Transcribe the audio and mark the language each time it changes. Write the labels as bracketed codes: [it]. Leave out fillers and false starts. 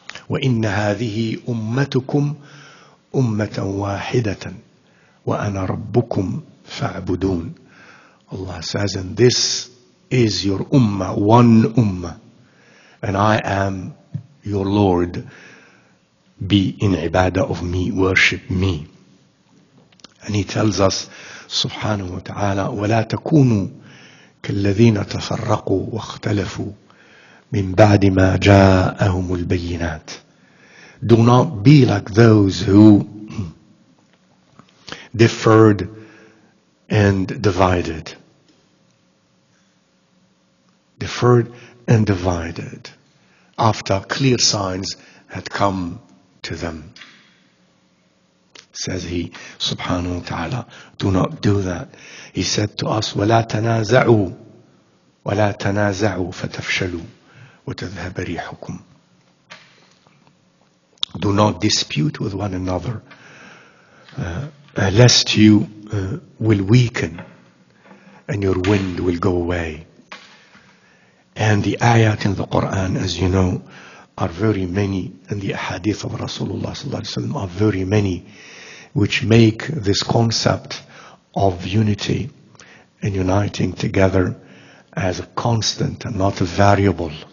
[ar] وَإِنَّ هَذِهِ أُمَّتُكُمْ أُمَّةً وَاحِدَةً وَأَنَا رَبُّكُمْ فَاعْبُدُونَ. [en] Allah says, and this is your ummah, one ummah, and I am your Lord. Be in ibadah of me, worship me. And he tells us, subhanahu wa ta'ala, [ar] وَلَا تَكُونُوا كَالَّذِينَ تَفَرَّقُوا وَاخْتَلَفُوا مِنْ بَعْدِ مَا جَاءَهُمُ الْبَيِّنَاتِ. [en] Do not be like those who differed and divided. Differed and divided after clear signs had come to them. Says he, subhanahu wa ta'ala, do not do that. He said to us, [ar] وَلَا تَنَازَعُوا فَتَفْشَلُوا وَتَذْهَبَ رِيحُكُمْ. [en] Do not dispute with one another, lest you will weaken and your wind will go away. And the ayat in the Quran, as you know, are very many, and the hadith of Rasulullah sallallahu alaihi wasallam are very many, which make this concept of unity and uniting together as a constant and not a variable.